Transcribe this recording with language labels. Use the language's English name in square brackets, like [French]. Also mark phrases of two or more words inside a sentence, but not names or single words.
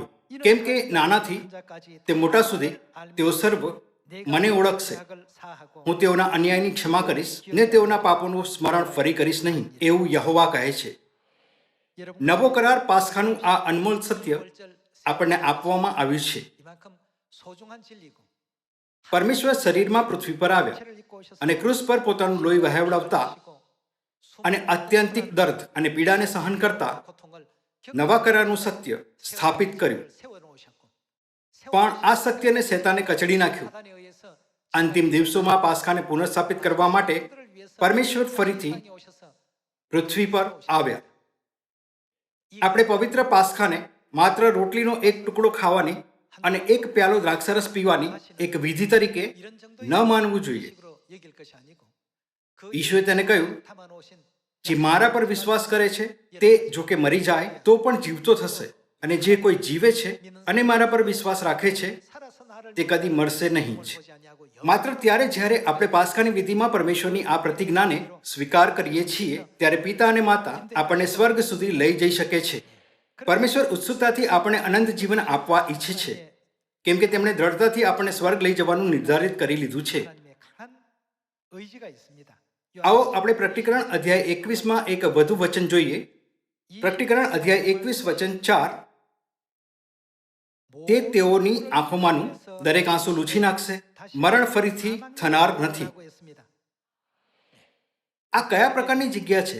[Gujarati] કેમ કે નાનાથી તે મોટા સુધી તેઓ સર્વ મને ઓળખશે. હું તેઓના અન્યાયની ક્ષમા કરીશ ને તેઓના પાપોનું સ્મરણ ફરી કરીશ નહીં, એવું યહોવા કહે છે. નવો કરાર પાસ્ખાનું આ અનમોલ સત્ય આપણને આપવામાં આવ્યું છે. [Korean] 이만큼 소중한 진리고 [Gujarati] પરમેશ્વર શરીરમાં પૃથ્વી પર આવ્યા [Korean] 죄를 입고 오셔서 [Gujarati] અને ક્રુસ પર પોતાનું લોહી વહેવડાવતા અને અત્યંતિક દર્દ અને પીડાને સહન કરતા [Korean] 고통을 [Gujarati] નવા કરારનું સત્ય સ્થાપિત કર્યું. [Korean] 세워놓으셨고 [Gujarati] પણ આ સત્યને શૈતાને કચડી નાખ્યું. [Korean] 사단에 의해서 [Gujarati] અંતિમ દિવસોમાં પાસ્ખાને પુનઃસ્થાપિત કરવા માટે [Korean] 그들을 위해서 [Gujarati] પરમેશ્વર ફરીથી [Korean] 세상에 오셔서 [Gujarati] પૃથ્વી પર આવ્યા. આપણે પવિત્ર પાસ્ખાને માત્ર રોટલીનો એક ટુકડો ખાવાની અને એક પ્યાલો દ્રાક્ષરસ પીવાની એક વિધિ તરીકે [Korean] 이런 [Gujarati] ન માનવું જોઈએ. [Korean] 식으로 여길 것이 아니고 그 [Gujarati] ઈશ્વરે તેને કહ્યું, [Korean] 담아놓으신 [Gujarati] જે મારા પર વિશ્વાસ કરે છે તે જો કે મરી જાય તો પણ જીવતો થશે, અને જે કોઈ જીવે છે અને મારા પર વિશ્વાસ રાખે છે [Korean] 살아서 나를 [Gujarati] તે કદી મરશે નહીં જ. [Korean] 보지 아니하고 [Gujarati] માત્ર ત્યારે જ્યારે આપણે પાસ્કાની વિધિમાં પરમેશ્વરની આ પ્રતિજ્ઞાને સ્વીકાર કરીએ છીએ ત્યારે પિતા અને માતા આપણને સ્વર્ગ સુધી લઈ જઈ શકે છે. પરમેશ્વર ઉત્સુકતાથી આપણને અનંત જીવન આપવા ઈચ્છે છે, કેમ કે તેમણે દ્રઢતાથી આપણને સ્વર્ગ લઈ જવાનું નિર્ધારિત કરી લીધું છે. [Korean] 하나님의 강한 의지가 있습니다. [Gujarati] આવો આપણે પ્રકટીકરણ અધ્યાય 21માં એક વધુ વચન જોઈએ. પ્રકટીકરણ અધ્યાય 21 વચન 4. તે તેઓની આંખોમાંનું દરેક આંસુ લૂછી નાખશે, મરણ ફરીથી થનાર નથી. આ કયા પ્રકારની જગ્યા છે?